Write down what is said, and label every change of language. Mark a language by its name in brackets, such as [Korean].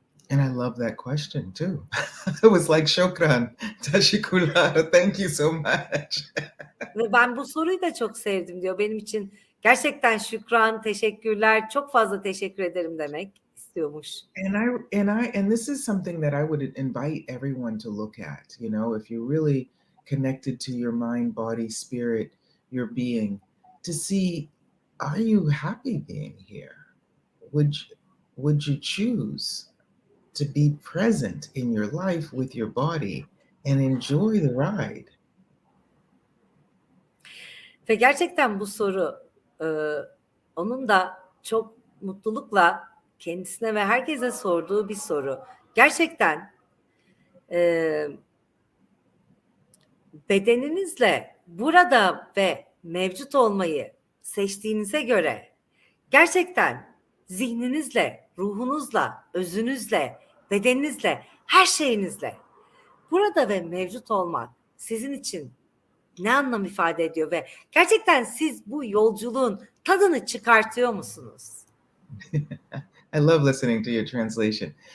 [English] And I love that question too. It was like, shukran, teşekkürler, thank you so much. [Turkish] Ve ben bu soruyu da çok sevdim diyor. Benim için gerçekten şükran, teşekkürler, çok fazla teşekkür ederim demek istiyormuş. [English] And this is something that I would invite everyone to look at. If you really connected to your mind, body, spirit, your being, to see, are you happy being here? Would you choose to be present in your life with your body and enjoy the ride? [Turkish] Ve gerçekten bu soru onun da çok mutlulukla kendisine ve herkese sorduğu bir soru. Gerçekten bedeninizle burada ve mevcut olmayı seçtiğinize göre gerçekten zihninizle, ruhunuzla, özünüzle, bedeninizle, her şeyinizle burada ve mevcut olmak sizin için ne anlam ifade ediyor ve gerçekten siz bu yolculuğun tadını çıkartıyor musunuz? [English] I love listening to your translation.